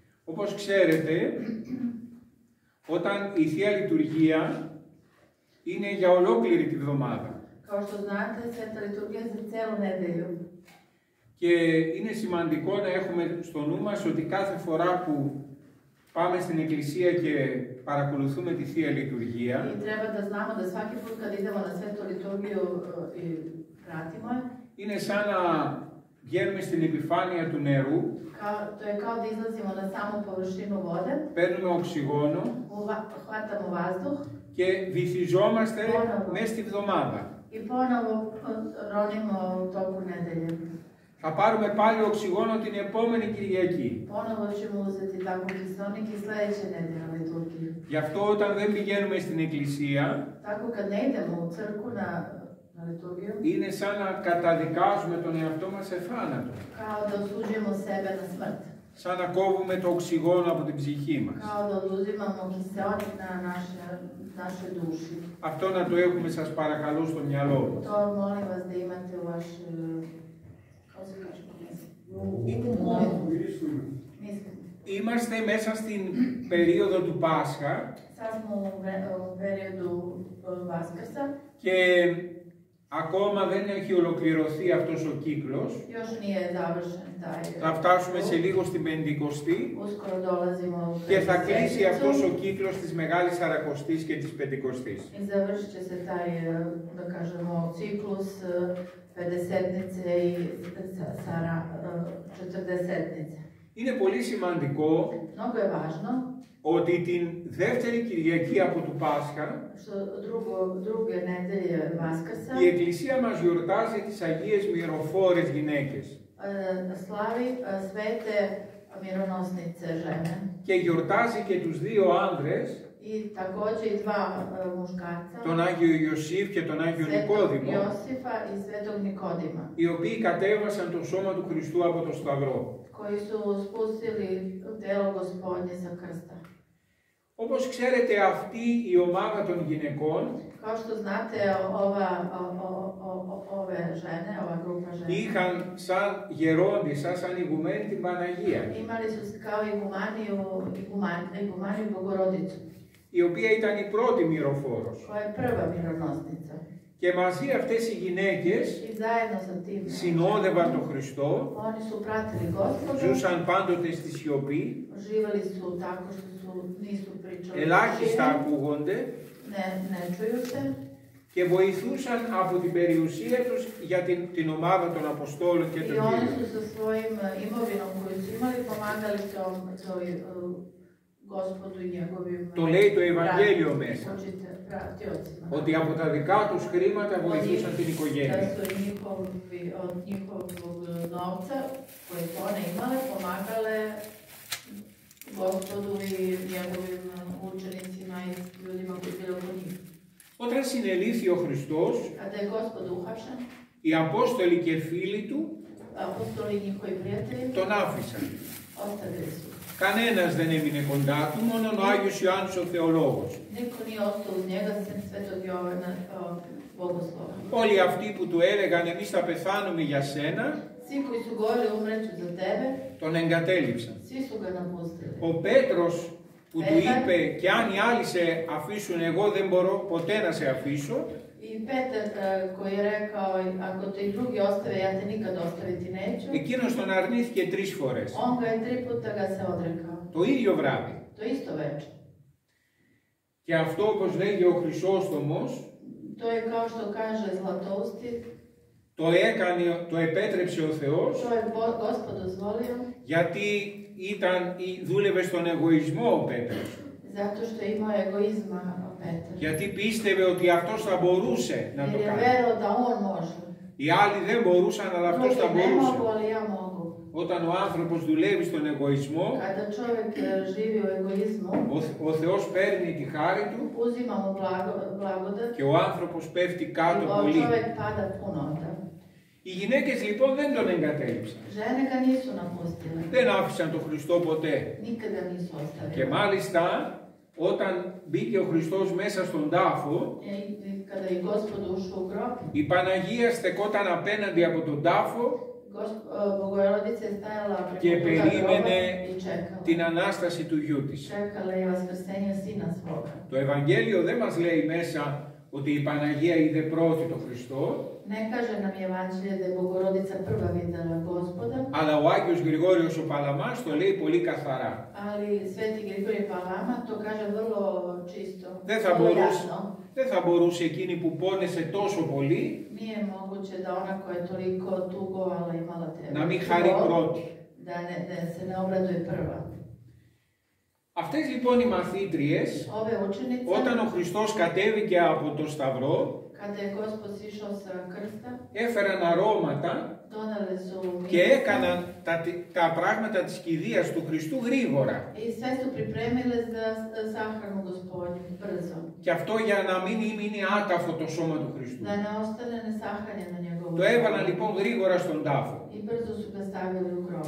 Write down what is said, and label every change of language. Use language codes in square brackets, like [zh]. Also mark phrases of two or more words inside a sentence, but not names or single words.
[el] Όπως ξέρετε, όταν η Θεία Λειτουργία είναι για ολόκληρη τη βδομάδα. [sr] Kao što znate, Sveta liturgija za cijelu nedelju. [el] Και είναι σημαντικό να έχουμε στο νου μας ότι κάθε φορά που πάμε στην Εκκλησία και παρακολουθούμε τη Θεία Λειτουργία, [sr] I treba da znamo da svaki put kad idemo na Svetu liturgiju i pratimo je, [el] είναι σαν να βγαίνουμε στην επιφάνεια του νερού, [sr] to je kao da izlazimo na samu površinu vode, [el] παίρνουμε οξυγόνο [sr] hvatamo vazduh [el] και βυθιζόμαστε μέσα στη βδομάδα. [sr] I ponovo ronimo u toku nedelje. [el] Θα πάρουμε πάλι οξυγόνο την επόμενη Κυριακή. [sr] Ponovo ćemo uzeti tako kiselnik i sljedeće nedelje na liturgiju. [el] Γι' αυτό όταν δεν πηγαίνουμε στην Εκκλησία, [sr] Tako kad ne idemo u crkvu na liturgiju, [el] είναι σαν να καταδικάζουμε τον εαυτό μας σε θάνατο. [sr] Kao da osuđujemo sebe na smrt. [el] Σαν να κόβουμε το οξυγόνο από την ψυχή μας. [sr] Kao da oduzimamo kiseonik na naše duši. [el] Αυτό να το έχουμε, σας παρακαλώ, στο μυαλό μας. [sr] To molim vas da imate u vaš, kako se kaže, [el] Είμαστε μέσα στην περίοδο του Πάσχα. [sr] Sad smo u periodu Vaskrsa. [el] Και ακόμα δεν έχει ολοκληρωθεί αυτός ο κύκλος. [sr] Još nije završen taj. [el] Θα φτάσουμε σε λίγο στην Πεντηκοστή. [sr] Uskoro dolazimo u [el] Και θα κλείσει αυτός ο κύκλος της Μεγάλης Σαρακοστής και της Πεντηκοστής. [sr] I završit će se taj, da kažemo, ciklus Pedesetnice i Četrdesetnice. [el] Είναι πολύ σημαντικό [sr] Mnogo je važno [el] ότι την δεύτερη Κυριακή από του Πάσχα [sr] druge nedelje Vaskrsa [el] η Εκκλησία μας γιορτάζει τις Αγίες Μυροφόρες γυναίκες. [sr] Slavi svete mironosnice žene. [el] Και γιορτάζει και τους δύο άνδρες, [sr] I također i dva muškarca, [el] τον Άγιο Ιωσήφ και τον Άγιο Νικόδημο, [sr] Josifa i svetog Nikodima, [el] οι οποίοι κατέβασαν το σώμα του Χριστού από το Σταυρό. [sr] koji su spustili telo Gospodnje sa krsta. [el] Όπως ξέρετε, αυτή η ομάδα των γυναικών [sr] Kao što znate, ove žene, ova grupa žena, [el] είχαν σαν γερόντισσα, σαν ηγουμένη την Παναγία, [sr] imali su kao igumaniju Bogorodicu, [el] η οποία ήταν η πρώτη μυροφόρος. [sr] koja je prva mironosnica. [el] Και μαζί αυτές οι γυναίκες [sr] I zajedno sa tim [el] συνόδευαν τον Χριστό, [sr] oni su pratili Gospoda, [el] ζούσαν πάντοτε στη σιωπή, [sr] živjeli su tako što nisu pričali, [el] ελάχιστα ακούγονται [sr] ne čuju se, [el] και βοηθούσαν από την περιουσία τους για την ομάδα των Αποστόλων και των [sr] i oni [el] Κύριων. [sr] su sa svojim imovinom koju su imali pomagali toj Gospodu i njegovim [el] Το λέει το Ευαγγέλιο μέσα, [sr] pratiocima. [el] ότι από τα δικά τους χρήματα βοηθούσαν την [sr] Da [el] οικογένεια. [sr] su od njihovog novca koje su one imale pomagale Gospodu i njegovim učenicima i ljudima koji bili oko njih. [el] Όταν συνελήφθη ο Χριστός, [sr] Kada je Gospod uhapšen, [el] οι Απόστολοι και φίλοι του [sr] apostoli i njihovi prijatelji [el] τον άφησαν. [sr] ostavili su. [el] Κανένας δεν έμεινε κοντά του, μόνο ο Άγιος Ιωάννης ο Θεολόγος. [sr] Niko nije ostao uz njega, sem Svetog Jovana Bogoslova. [el] Όλοι αυτοί που του έλεγαν εμείς θα πεθάνουμε για σένα, [sr] Svi koji su govorili umreću za tebe, [el] τον εγκατέλειψαν. [sr] svi su ga napustili. [el] Ο Πέτρος που του είπε και αν οι άλλοι σε αφήσουν, εγώ δεν μπορώ ποτέ να σε αφήσω, [sr] I Petar koji je rekao, ako te i drugi ostave, ja te nikad ostaviti neću. [el] εκείνος τον αρνήθηκε 3 φορές. [sr] On ga je 3 puta ga se odrekao. [el] Το ίδιο βράδυ. [sr] To isto večer. [el] Και αυτό, όπως λέγει ο Χρυσόστομος, [sr] To je kao što kaže Zlatousti, [el] το επέτρεψε ο Θεός, [sr] to je Gospod dozvolio, [el] γιατί δούλευε στον εγωισμό ο Πέτρος. [sr] zato što je imao egoizma Petar. [el] Γιατί πίστευε ότι αυτός θα μπορούσε να το [sr] Jer je [el] κάνει. [sr] verovao da on može. [el] Οι άλλοι δεν μπορούσαν, αλλά αυτός θα [sr] Drugi ne [el] μπορούσε. [sr] mogu, ali ja mogu. [el] Όταν ο άνθρωπος δουλεύει στον εγωισμό, [sr] Kada čovjek živi u egoizmu, [el] ο Θεός παίρνει τη χάρη του [sr] uzima mu blagodat [el] και ο άνθρωπος πέφτει [sr] i [el] κάτω πολύ. [sr] čovjek pada puno onda. [el] Οι γυναίκες λοιπόν δεν τον εγκατέλειψαν. [sr] Žene ga nisu napustile. [el] Δεν άφησαν τον Χριστό ποτέ. [sr] Nikada nisu ostavili. [el] Και μάλιστα όταν μπήκε ο Χριστός μέσα στον τάφο, [sr] Kada je Gospod ušao u grob, [el] η Παναγία στεκόταν απέναντι από τον τάφο [sr] Bogorodica je stajala [el] και [sr] preko puta groba [el] περίμενε [sr] i čekala. [el] την Ανάσταση του γιού της. [sr] Čekala je vaskrsenje sina svoga. [el] Το Ευαγγέλιο δεν μας λέει μέσα ότι η Παναγία είδε πρώτη τον Χριστό, [sr] Ne kaže nam Evanđelje da je Bogorodica prva videla Gospoda, [el] αλλά ο Άγιος Γρηγόριος ο Παλαμάς το λέει πολύ καθαρά. [sr] ali Sveti Grigorije Palama to kaže vrlo čisto, [el] Δεν θα [sr] vrlo [el] μπορούσε, [sr] jasno. [el] δεν θα μπορούσε εκείνη που πόνεσε τόσο πολύ [sr] Nije moguće da ona koja je toliko tugovala imala te [el] να μην χαρεί πρώτη. [sr] da se ne obraduje prva. [el] Αυτές λοιπόν οι μαθήτριες, [sr] Ove učenice, [el] όταν ο Χριστός κατέβηκε από το Σταυρό, [sr] kada je Gospod sišao sa krsta, [el] έφεραν αρώματα [sr] donele su [el] και [sr] mirisa [el] έκαναν τα πράγματα της κηδείας του Χριστού γρήγορα. [sr] i sve su pripremile za sahranu Gospodnju, brzo. [el] Και αυτό για να μην μείνει άταφο το σώμα του Χριστού. [sr] Da ne ostane nesahranjeno njegovo [el] Το έβαλαν λοιπόν γρήγορα στον τάφο. [sr] I brzo su ga stavili u grob.